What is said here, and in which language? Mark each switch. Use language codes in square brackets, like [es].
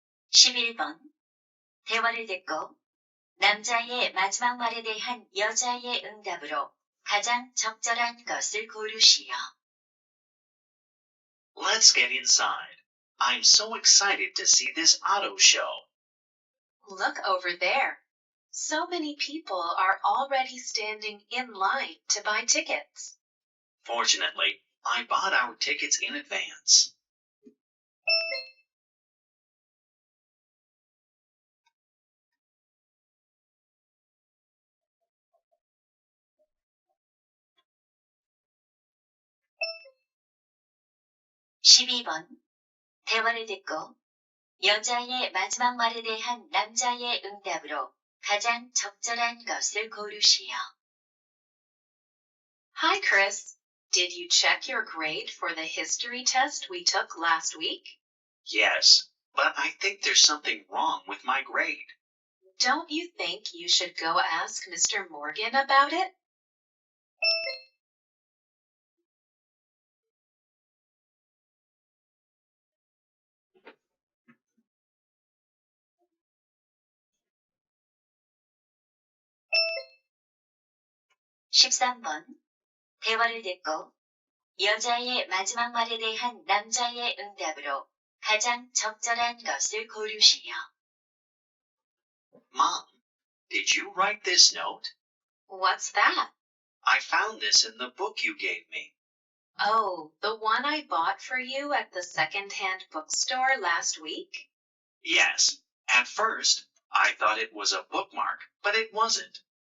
[ko] 십일 번 대화를 듣고 남자의 마지막 말에 대한 여자의 응답으로 가장 적절한 것을 고르시오. [en] Let's get inside. I'm so excited to see this auto show. Look over there. So many people are already standing in line to buy tickets. Fortunately, I bought our tickets in advance. [ko] 십이 번 대화를 듣고 여자의 마지막 말에 대한 남자의 응답으로 가장 적절한 것을 고르시오. [en] Hi, Chris. Did you check your grade for the history test we took last week? Yes, but I think there's something wrong with my grade. Don't you think you should go ask Mr. Morgan about it? [ko] 십삼 번 대화를 듣고 여자의 마지막 말에 대한 남자의 응답으로 가장 적절한 것을 고르시오. [en] Mom, did you write this note? What's that? I found this in the book you gave me. Oh, the one I bought for you at the second-hand bookstore last week? Yes, at first, I thought it was a bookmark, but it wasn't.